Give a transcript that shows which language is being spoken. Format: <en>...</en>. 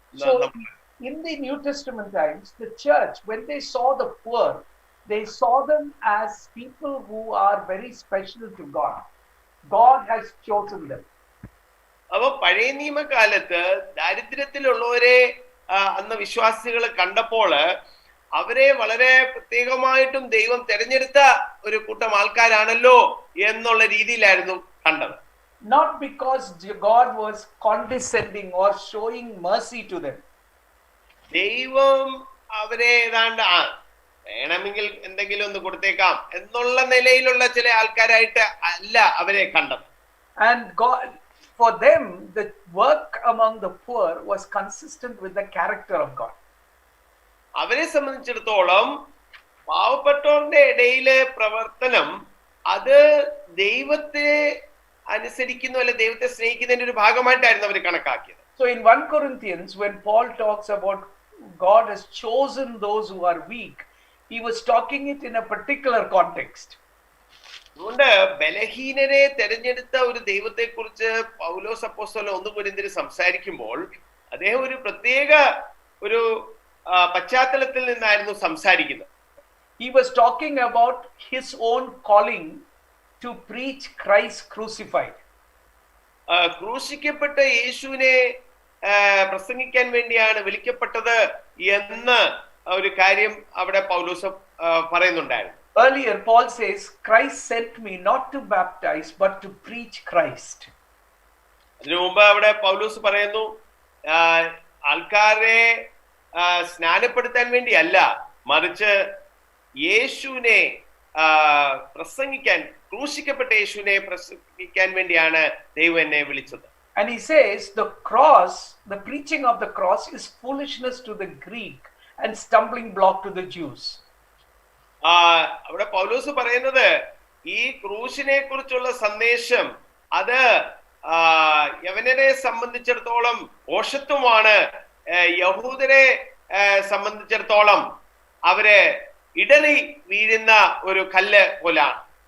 <en>So, in the New Testament times, the church, when they saw the poor, they saw them as people who are very special to God. God has chosen them.</en> <ml>അപ്പൊ പഴയ നിയമകാലത്ത് ദാരിദ്ര്യത്തിലുള്ളവരെ അന്ന് വിശ്വാസികൾ കണ്ടപ്പോൾ അവരെ വളരെ പ്രത്യേകമായിട്ടും ദൈവം തെരഞ്ഞെടുത്ത ഒരു കൂട്ടം ആൾക്കാരാണല്ലോ എന്നുള്ള രീതിയിലായിരുന്നു കണ്ടത്.</ml> <en>Not because God was condescending or showing mercy to them.</en> <ml>ദൈവം അവരെ ഏതാണ്ട് വേണമെങ്കിൽ എന്തെങ്കിലും ഒന്ന് കൊടുത്തേക്കാം എന്നുള്ള നിലയിലുള്ള ചില ആൾക്കാരായിട്ട് അല്ല അവരെ കണ്ടത്.</ml> <en>And God, for them, the work among the poor was consistent with the character of God.</en> <ml>അവരെ സംബന്ധിച്ചിടത്തോളം പാവപ്പെട്ടവരുടെ ഇടയിലെ പ്രവർത്തനം അത് ദൈവത്തെ അനുസരിക്കുന്നു, അല്ലെ ദൈവത്തെ സ്നേഹിക്കുന്നതിന്റെ ഒരു ഭാഗമായിട്ടായിരുന്നു അവർ കണക്കാക്കിയത്.</ml> <en>So in 1 Corinthians, when Paul talks about God has chosen those who are weak, he was talking it in a particular context.</en> <ml>അതുകൊണ്ട് ബലഹീനരെ തെരഞ്ഞെടുത്ത ഒരു ദൈവത്തെ കുറിച്ച് പൗലോസ് അപ്പോസ്തലൻ 1 കൊരിന്ത്യരിൽ സംസാരിക്കുമ്പോൾ അദ്ദേഹം ഒരു പ്രത്യേക ഒരു പശ്ചാത്തലത്തിൽ നിന്നായിരുന്നു സംസാരിക്കുന്നത്.</ml> <en>He was talking about his own calling to preach Christ crucified.</en> <ml>ക്രൂശിക്കപ്പെട്ട യേശുവിനെ പ്രസംഗിക്കാൻ വേണ്ടിയാണ് വിളിക്കപ്പെട്ടത് എന്ന് ഒരു കാര്യം അവിടെ പൗലോസ് പറയുന്നുണ്ടായിരുന്നു.</ml> <en>Earlier, Paul says, Christ sent me not to baptize, but to preach Christ.</en> <ml>അതിനു മുമ്പ് അവിടെ പൗലോസ് പറയുന്നു, ആൾക്കാരെ സ്നാനപ്പെടുത്താൻ വേണ്ടിയല്ല, മറിച്ച് യേശുവിനെ പ്രസംഗിക്കാൻ, ക്രൂശിക്കപ്പെട്ട യേശുവിനെ പ്രസംഗിക്കാൻ വേണ്ടിയാണ് ദൈവം എന്നെ വിളിച്ചത്.</ml> <en>And he says the cross, the preaching of the cross is foolishness to the Greek and stumbling block to the Jews.</en> <ml>അവിടെ പൗലോസ് പറയുന്നത് ഈ ക്രൂശിനെ കുറിച്ചുള്ള സന്ദേശം അത് യവനരെ സംബന്ധിച്ചിടത്തോളം ഓഷത്വമാണ്, യഹൂദരെ സംബന്ധിച്ചിടത്തോളം അവരെ ഇടറി വീഴുന്ന ഒരു കല്ല് പോലാണ്.</ml>